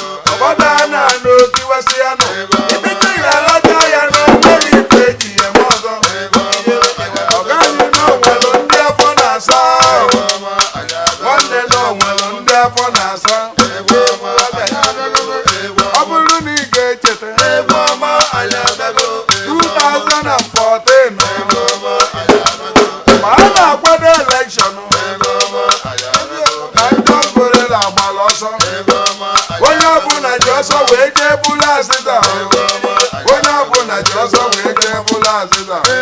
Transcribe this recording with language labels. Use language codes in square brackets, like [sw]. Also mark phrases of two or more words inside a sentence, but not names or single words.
[ig] Ọgbọ daa na anụ otiwasị ya nọ. Ibite ya alaja ya na o nweghị ife eji ya eme ọzọ. Ọ gaghị na o nwere ndị afọ na-asa. Nwanne na o nwere ndị afọ na-asa. Ọ bụrụ na ị ga-echeta, two thousand and fourteen, mgbe a na-akwado election, Na ndị ọbụla agbala ọsọ. Onye ọbụla ji ọsọ wee jee bulu azịza. Onye ọbụla ji ọsọ wee jee bulu azịza.